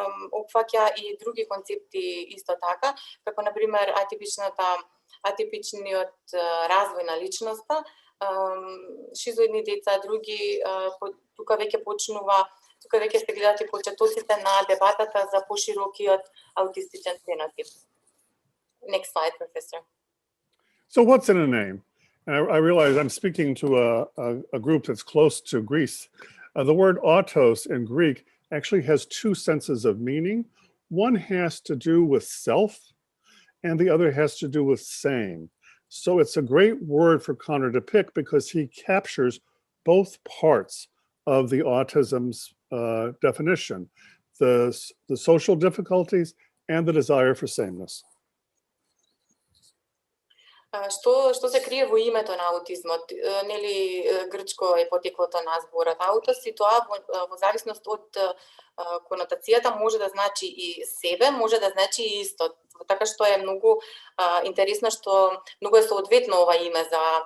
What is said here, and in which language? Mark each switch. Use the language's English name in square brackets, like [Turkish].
[Macedonian] опфаќа и други концепти исто така, како на пример атипичниот развој на личноста, шизоидни деца, други, тука веќе се гледат и почетоците на дебатата за поширокиот аутистичен фенотип. [English] Next slide, Professor. So what's in a name? I realize I'm speaking to a group that's close to Greece. The word autos in Greek actually has two senses of meaning. One has to do with self, and the other has to do with same. So it's a great word for Connor to pick because he captures both parts of the autism's definition, the social difficulties and the desire for sameness. [Macedonian] Што се крие во името на аутизмот? Нели грчко е потеклото на зборот аутос и тоа во зависност од конотацијата може да значи и себе, може да значи и исто. Така што е многу интересно што многу е соодветно ова име за